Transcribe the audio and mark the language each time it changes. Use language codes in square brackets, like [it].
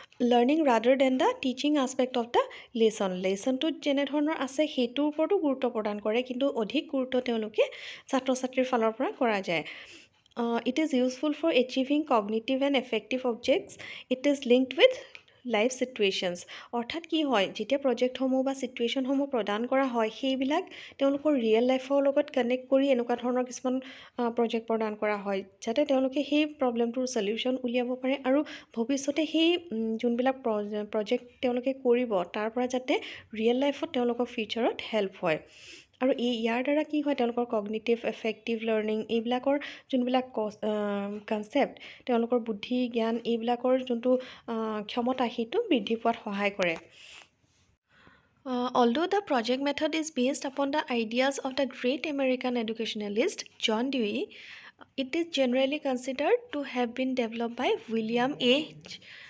[en] learning rather than the teaching aspect of the [as] লেচনটোত যেনেধৰণৰ আছে সেইটোৰ ওপৰতো গুৰুত্ব প্ৰদান কৰে কিন্তু অধিক গুৰুত্ব তেওঁলোকে ছাত্ৰ ছাত্ৰীৰ ফালৰ পৰা কৰা যায়। [en] It is useful for achieving cognitive and effective objects. It is linked with life situations. [as] অৰ্থাৎ কি হয় যেতিয়া প্ৰজেক্টসমূহ বা চিটুৱেশ্যনসমূহ প্ৰদান কৰা হয় সেইবিলাক তেওঁলোকৰ ৰিয়েল লাইফৰ লগত কানেক্ট কৰি এনেকুৱা ধৰণৰ কিছুমান প্ৰজেক্ট প্ৰদান কৰা হয় যাতে তেওঁলোকে সেই প্ৰব্লেমটোৰ সলিউশ্যন উলিয়াব পাৰে আৰু ভৱিষ্যতে সেই যোনবিলাক প্ৰজেক্ট তেওঁলোকে কৰিব তাৰ পৰা যাতে ৰিয়েল লাইফত তেওঁলোকৰ ফিউচাৰত হেল্প হয়। আৰু ইয়াৰ দ্বাৰা কি হয় তেওঁলোকৰ কগনিটিভ এফেক্টিভ লাৰ্ণিং এইবিলাকৰ যোনবিলাক কনচেপ্ট তেওঁলোকৰ বুদ্ধি জ্ঞান এইবিলাকৰ যোনটো ক্ষমতা সেইটো বৃদ্ধি পোৱাত সহায় কৰে। [en] Although the project method is based upon the ideas of the great American educationalist John Dewey, it is generally considered to have been developed by William H.